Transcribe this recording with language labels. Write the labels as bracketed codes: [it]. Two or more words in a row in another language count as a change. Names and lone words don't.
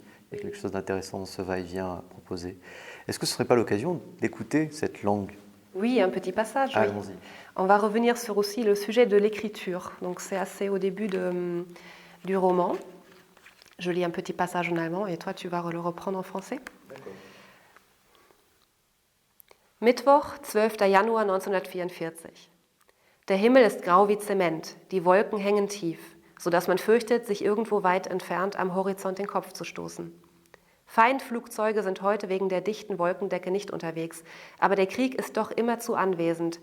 [fr] Il y a quelque chose d'intéressant dans ce va-et-vient proposé. Est-ce que ce ne serait pas l'occasion d'écouter cette langue ? Oui, un petit passage. Oui. Allons-y. On va revenir sur aussi le sujet de l'écriture. Donc c'est assez au début du roman. Je lis un petit passage en allemand et toi tu vas le reprendre en français. D'accord. [de] Mittwoch, 12. Januar 1944. Der Himmel ist grau wie Zement, die Wolken hängen tief, sodass man fürchtet, sich irgendwo weit entfernt am Horizont den Kopf zu stoßen. Feindflugzeuge sind heute wegen der dichten Wolkendecke nicht unterwegs, aber der Krieg ist doch immerzu anwesend.